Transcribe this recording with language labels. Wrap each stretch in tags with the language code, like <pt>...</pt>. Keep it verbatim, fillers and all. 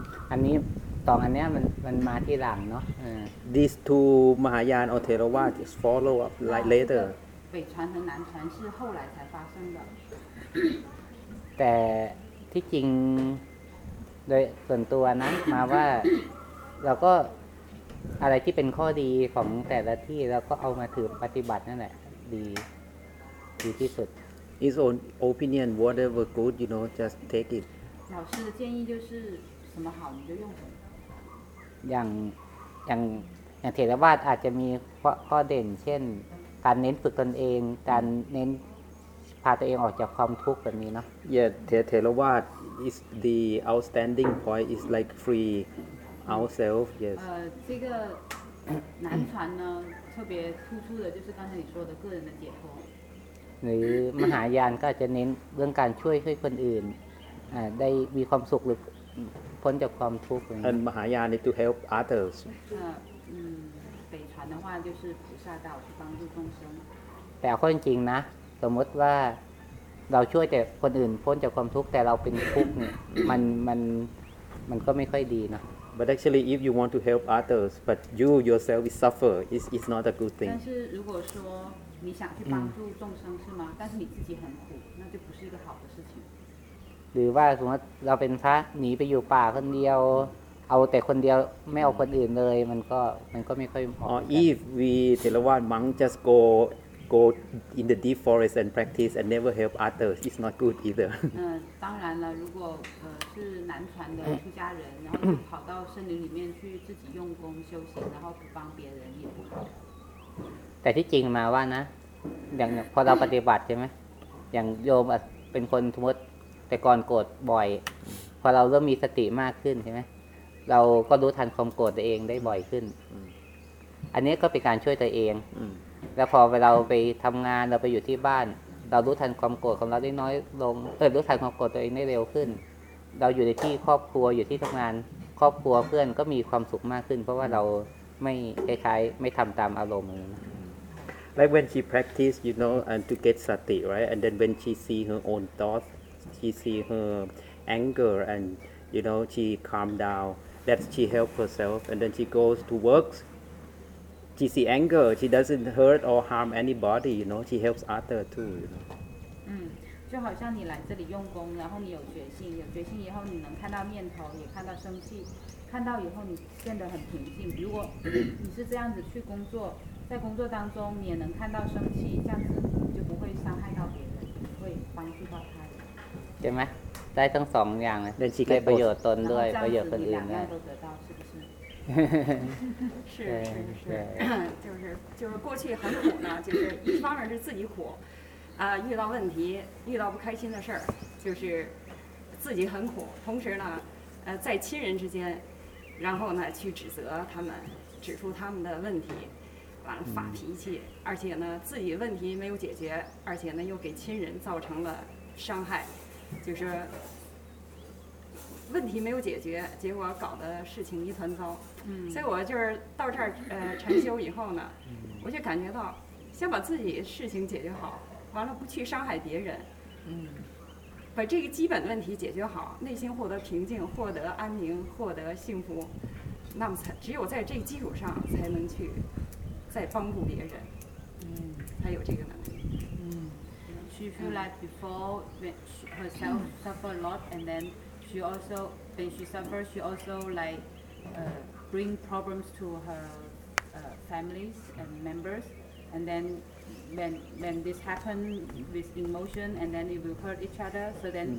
<th>อันนี้สองอันเนี้ยมันมันมาที่หลังเนาะ</th> <en>These two Mahayana or Theravada is follow up like later</en> <zh>北传和南传是后来才发生的</zh> <th>แต่ที่จริง โดยส่วนตัวนะมาว่าเราก็อะไรที่เป็นข้อดีของแต่ละที่เราก็เอามาถือปฏิบัตินั่นแหละดีดีที่สุด</th> <en>His own opinion whatever good you know just take it</en> <zh>老师的建议就是什么好你就用什么</zh> <th>อย่างอย่างอย่างเถรวาทอาจจะมีข้อข้อเด่นเช่นการเน้นฝึกตนเองการเน้นพาตัวเองออกจากความทุกข์แบบนี้เนาะ</th> <en>Yeah Theravada is the outstanding point is like free ourselves yes</en> <zh>呃这个南传呢特别突出的就是刚才你说的个人的解脱</zh> <th>หรือมหายานก็จะเน้นเรื่องการช่วยช่วยคนอื่นอ่าได้มีความสุขหรือพ้นจากความทุกข์อย่าง นั้น มหายาน</th> <en>is to help others</en> <zh>呃嗯北传的话就是菩萨道去帮助众生</zh> <th>แต่เอาข้อจริงนะสมมติว่าเราช่วยแต่คนอื่นพ้นจากความทุกข์แต่เราเป็นทุกข์เนี่ย มันมันมันก็ไม่ค่อยดีนะ</th> <en>But actually if you want to help others but you yourself is suffer it's it's not a good thing</en> <zh>但是如果说你想去帮助众生是吗但是你自己很苦那就不是一个好的事情</zh> <th>หรือว่าสมมติเราเป็นพระหนีไปอยู่ป่าคนเดียวเอาแต่คนเดียวไม่เอาคนอื่นเลยมันก็มันก็ไม่ค่อยเหมาะ</th> <en>Or if we Theravada monk just go go in the deep forest and practice and never help others it's not good either</en> <zh>嗯当然了如果呃是南传的出家人然后就跑到森林里面去自己用功修行然后不帮别人也不好</zh> <th>แต่ที่จริงมาว่านะอย่างพอเราปฏิบัติใช่ไหมอย่างโยมเป็นคนสมมติแต่ก่อนโกรธบ่อยพอเราเริ่มมีสติมากขึ้นใช่ไหมเราก็รู้ทันความโกรธตัวเองได้บ่อยขึ้นอันนี้ก็เป็นการช่วยตัวเองแล้วพอเราไปทำงานเราไปอยู่ที่บ้านเรารู้ทันความโกรธของเราได้น้อยลงเออรู้ทันความโกรธตัวเองได้เร็วขึ้นเราอยู่ในที่ครอบครัวอยู่ที่ทำงานครอบครัวเพื่อนก็มีความสุขมากขึ้นเพราะว่าเราไม่คล้ายๆไม่ทำตามอารมณ์</th> <en>Like when she practice, you know, and to get sati, right? And then when she see her own thoughts, she see her anger, and you know, she calm down. That she help herself, and then she goes to work. She see anger, she doesn't hurt or harm anybody, you know. She helps other too, you know.</en> <zh>嗯，就好像你来这里用功，然后你有决心，有决心以后你能看到念头，也看到生气，看到以后你变得很平静。如果你是这样子去工作。在工作当中你也能看到生气这样子你就不会伤害到别人不会帮助到他人</zh> <th>ใช่ไหมได้ทั้งสองอย่างเลยได้ประโยชน์ตนด้วยประโยชน์คนอื่นด้วย</th> <zh>是是是就是就是过去很苦呢就是一方面是自己苦啊遇到问题遇到不开心的事儿就是自己很苦同时呢呃在亲人之间然后呢去指责他们指出他们的问题完了发脾气而且呢自己问题没有解决而且呢又给亲人造成了伤害就是问题没有解决结果搞得事情一团糟、嗯、所以我就是到这儿呃禅修以后呢我就感觉到先把自己事情解决好完了不去伤害别人、嗯、把这个基本问题解决好内心获得平静获得安宁获得幸福那么才只有在这个基础上才能去在帮助别人，嗯，才有这个能力。</zh> <en>嗯 ，She feel like before when she herself suffer a lot, and then she also when she suffer, she also like、uh, bring problems to her、uh, families and members, and then when when this happen with emotion, and then it will hurt each other. So then、mm.</en>